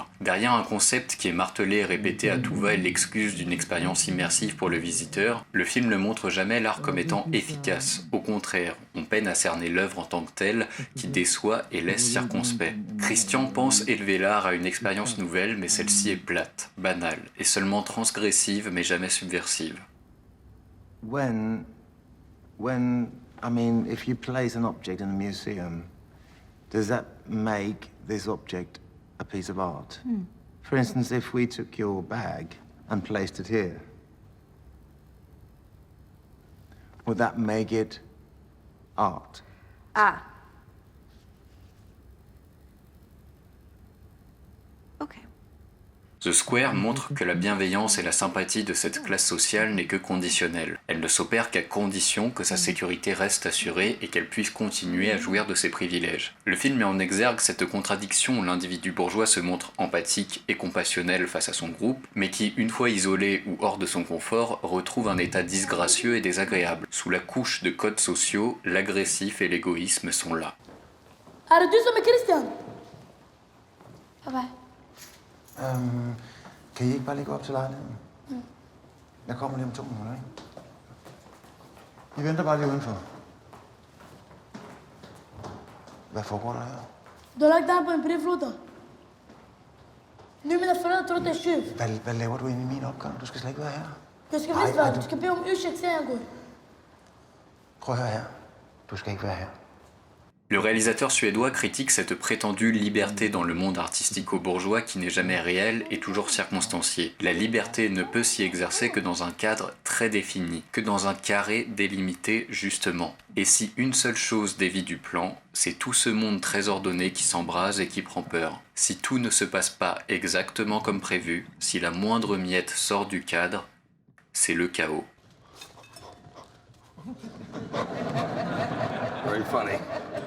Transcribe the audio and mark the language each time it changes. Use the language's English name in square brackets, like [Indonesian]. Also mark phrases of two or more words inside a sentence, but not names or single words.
[French] Derrière un concept qui est martelé et répété à tout va et l'excuse d'une expérience immersive pour le visiteur, le film ne montre jamais l'art comme étant efficace. Au contraire, on peine à cerner l'œuvre en tant que telle, qui déçoit et laisse circonspect. Christian pense élever l'art à une expérience nouvelle, mais celle-ci est plate, banale, et seulement transgressive, mais jamais subversive. [English] If you place an object in a museum, does that make this object a piece of art? For instance, if we took your bag and placed it here, would that make it art? Ah. Ok. [French] The Square montre que la bienveillance et la sympathie de cette classe sociale n'est que conditionnelle. Elle ne s'opère qu'à condition que sa sécurité reste assurée et qu'elle puisse continuer à jouir de ses privilèges. Le film met en exergue cette contradiction où l'individu bourgeois se montre empathique et compassionnel face à son groupe, mais qui, une fois isolé ou hors de son confort, retrouve un état disgracieux et désagréable. Sous la couche de codes sociaux, l'agressif et l'égoïsme sont là. [Swedish] Är det du som är Christian? Pappa. [Danish] Kan I ikke bare lige gå op til lejligheden? Jeg kommer lige om 2 minutter, ikke? I venter bare lige udenfor. Hvad foregår der her? [Swedish] Du har lagt den på en brevlåda. Nu är mina föräldrar tror att det är tjuv. [Danish] Hvad laver du inde i min opgang? Du skal slet ikke være her. [Swedish] Jag ska visst vara. Du ska be om ursäkt sen jag går. [Danish] Prøv at høre her. Du skal ikke være her. [French] Le réalisateur suédois critique cette prétendue liberté dans le monde artistico-bourgeois qui n'est jamais réelle et toujours circonstanciée. La liberté ne peut s'y exercer que dans un cadre très défini, que dans un carré délimité justement. Et si une seule chose dévie du plan, c'est tout ce monde très ordonné qui s'embrase et qui prend peur. Si tout ne se passe pas exactement comme prévu, si la moindre miette sort du cadre, c'est le chaos. [English] Very funny.